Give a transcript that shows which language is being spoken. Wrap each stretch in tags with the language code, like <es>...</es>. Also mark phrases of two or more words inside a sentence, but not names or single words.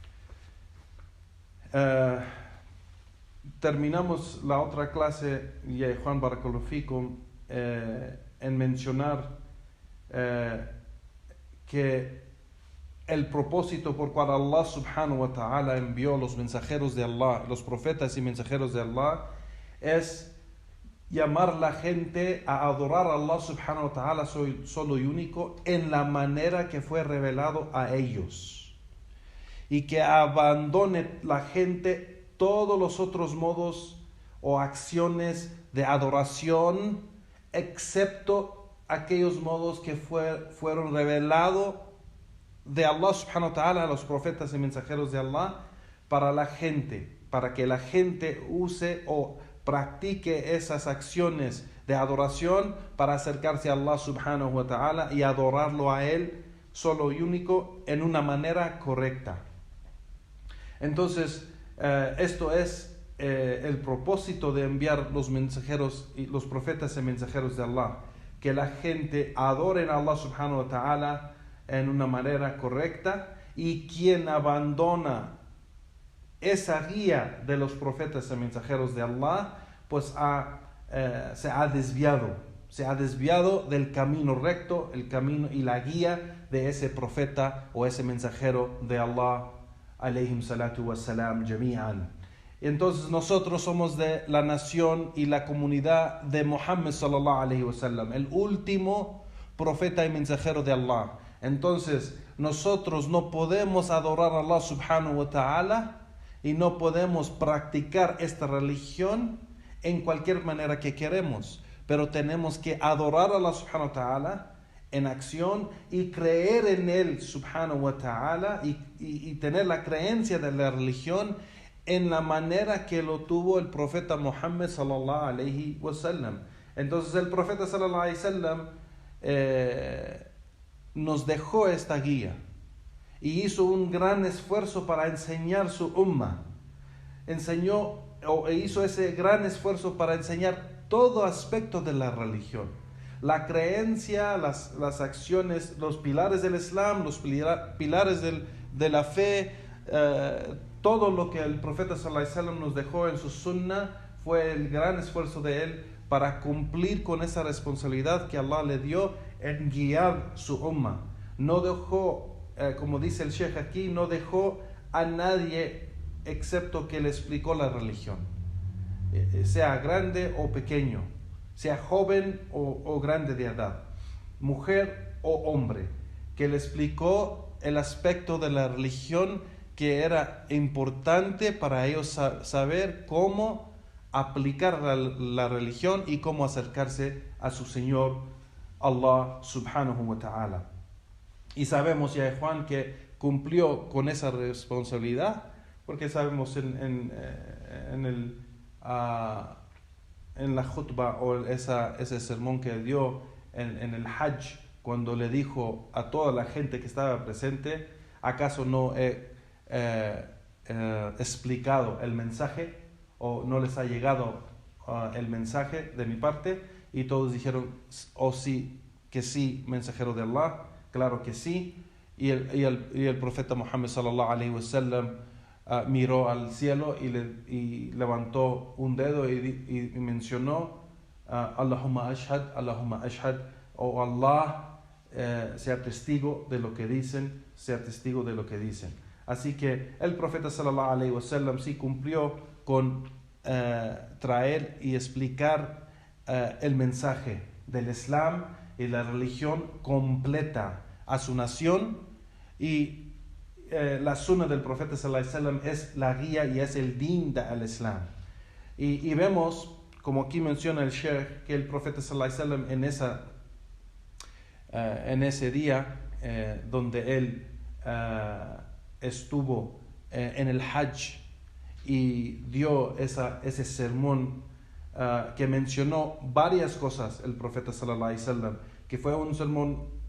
<es>Terminamos la otra clase, ya Juan</es> <ar>بارك الله فيكم,</ar> <es>en mencionar que el propósito por cual Allah</es> <ar>سبحانه وتعالى</ar> <es>envió los mensajeros de Allah, los profetas y mensajeros de Allah, es llamar a la gente a adorar a Allah</es> <ar>سبحانه وتعالى</ar> <es>solo y único en la manera que fue revelado a ellos, y que abandone la gente todos los otros modos o acciones de adoración excepto aquellos modos que fueron revelados de Allah</es> <ar>سبحانه وتعالى</ar> <es>a los profetas y mensajeros de Allah para la gente, para que la gente use o practique esas acciones de adoración para acercarse a Allah</es> <ar>سبحانه وتعالى</ar> <es>y adorarlo a Él solo y único en una manera correcta. Entonces, esto es el propósito de enviar los mensajeros y los profetas y mensajeros de Allah, que la gente adore a Allah</es> <ar>سبحانه وتعالى</ar> <es>en una manera correcta, y quien abandona esa guía de los profetas y mensajeros de Allah, pues se ha desviado del camino recto, el camino y la guía de ese profeta o ese mensajero de Allah</es> <ar>عليهم الصلاة والسلام جميعا.</ar> <es>Entonces nosotros somos de la nación y la comunidad de Muhammad</es> <ar>صلى الله عليه وسلم,</ar> <es>el último profeta y mensajero de Allah. Entonces nosotros no podemos adorar a Allah</es> <ar>سبحانه وتعالى</ar> <es>y no podemos practicar esta religión en cualquier manera que queremos, pero tenemos que adorar a Allah</es> <ar>سبحانه وتعالى</ar> <es>en acción y creer en Él</es> <ar>سبحانه وتعالى</ar> <es>y tener la creencia de la religión en la manera que lo tuvo el profeta Muhammad</es> <ar>صلى الله عليه وسلم.</ar> <es>Entonces el profeta</es> <ar>صلى الله عليه وسلم</ar> <es>nos dejó esta guía y hizo un gran esfuerzo para enseñar su ummah. Enseñó hizo ese gran esfuerzo para enseñar todo aspecto de la religión. La creencia, las acciones, los pilares del Islam, los pilares de la fe, todo lo que el profeta</es> <ar>صلى الله عليه وسلم</ar> <es>nos dejó en su sunnah fue el gran esfuerzo de él para cumplir con esa responsabilidad que Allah le dio en guiar su ummah. No dejó, como dice el Sheikh aquí, no dejó a nadie excepto que le explicó la religión, sea grande o pequeño, sea joven o grande de edad, mujer o hombre, que le explicó el aspecto de la religión que era importante para ellos saber cómo aplicar la religión y cómo acercarse a su Señor Allah</es> <ar>سبحانه وتعالى.</ar> <es>Y sabemos ya, Juan, que cumplió con esa responsabilidad, porque sabemos en la khutbah o ese sermón que dio en el Hajj, cuando le dijo a toda la gente que estaba presente: ¿acaso no he explicado el mensaje o no les ha llegado el mensaje de mi parte? Y todos dijeron: oh sí, que sí, mensajero de Allah, claro que sí. Y el profeta Muhammad</es> <ar>صلى الله عليه وسلم</ar> <es>miró al cielo y levantó un dedo y mencionó:</es> <ar>اللهم اشهد, oh Allah,</ar> <es>sea testigo de lo que dicen, sea testigo de lo que dicen. Así que el profeta</es> <ar>صلى الله عليه وسلم</ar> <es>sí cumplió con traer y explicar el mensaje del Islam y la religión completa a su nación. Y la sunnah del profeta</es> <ar>صلى الله عليه وسلم</ar> <es>es la guía y es el din del Islam. Y vemos, como aquí menciona el Sheikh, que el profeta</es> <ar>صلى الله عليه وسلم</ar> <es>en ese día donde él estuvo en el Hajj y dio ese sermón que mencionó varias cosas el profeta</es> <ar>صلى الله عليه وسلم,</ar> <es>que fue un sermón</es>